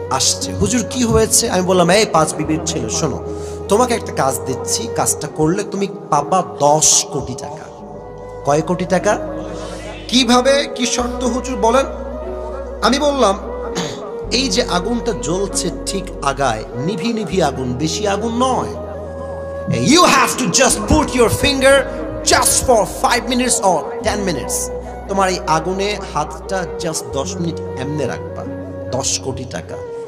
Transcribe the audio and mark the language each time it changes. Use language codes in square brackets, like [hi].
[bn] আসছে, হুজুর কি হয়েছে? আমি বললাম, এই পাঁচ বিবির ছেলে শোনো, তোমাকে একটা কাজ দিচ্ছি, কাজটা করলে তুমি পাবা 10 কোটি টাকা। কয় কোটি টাকা? কিভাবে, কি শর্ত হুজুর বলেন? আমি বললাম, এই যে আগুনটা জ্বলছে ঠিক আগায়, নিভি নিভি আগুন, বেশি আগুন নয়। [en] You have to just put your finger just for 5 minutes or 10 minutes. [bn] তোমার এই আগুনে হাতটা জাস্ট 10 মিনিট এমনে রাখবা, 10 কোটি টাকা।